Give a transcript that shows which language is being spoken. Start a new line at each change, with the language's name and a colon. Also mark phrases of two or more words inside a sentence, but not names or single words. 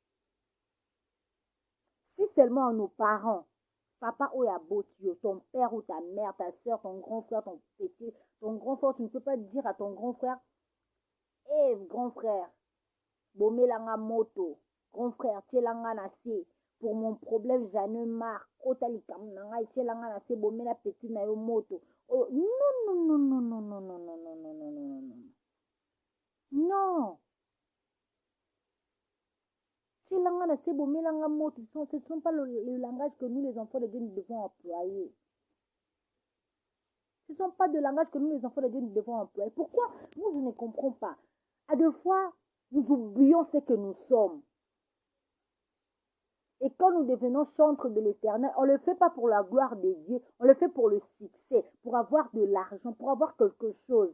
French: Si seulement nos parents, papa ou Yabotio, ton père ou ta mère, ta soeur, ton grand frère, ton petit, ton grand frère, tu ne peux pas dire à ton grand frère, hé, grand frère,
Lingala: bomelanga moto,
French: grand frère,
Lingala: tchelanga nase,
French: pour mon problème, j'en ai marre,
Lingala: otalikam nanga, tchelanga nase, bomela petit na yo moto.
French: Oh, non, non, non, non, non, non, non, non, non, non, non, non, non. Non.
Lingala: Tchelanga nase, bomelanga moto,
French: ce ne sont pas le langage que nous, les enfants de Dieu, nous devons employer. Ce ne sont pas de langage que nous, les enfants de Dieu, nous devons employer. Pourquoi? Moi, je ne comprends pas. À deux fois, nous oublions ce que nous sommes. Et quand nous devenons chantres de l'Éternel, on ne le fait pas pour la gloire de Dieu, on le fait pour le succès, pour avoir de l'argent, pour avoir quelque chose.